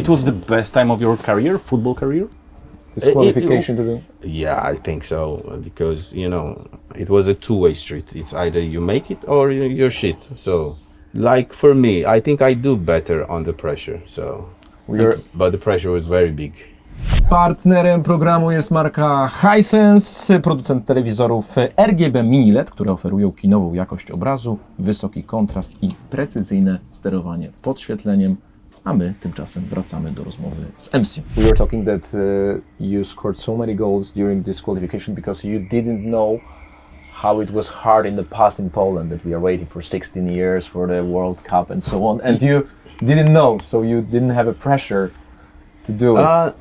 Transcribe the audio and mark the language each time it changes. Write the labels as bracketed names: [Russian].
[English] It was the best time of your career, football career? Disqualification to the... Yeah, I think so, because you know it was a two-way street. It's either you make it or you're shit. So, like for me, I think I do better under pressure. So, but the pressure was very big. [Polish] Partnerem programu jest marka Hisense, producent telewizorów RGB Mini LED, które oferują kinową jakość obrazu, wysoki kontrast i precyzyjne sterowanie podświetleniem. A my tymczasem wracamy do rozmowy z MC. [English] We were talking that you scored so many goals during this qualification because you didn't know how it was hard in the past in Poland, that we are waiting for 16 years for the World Cup and so on. And you didn't know, so you didn't have a pressure to do it.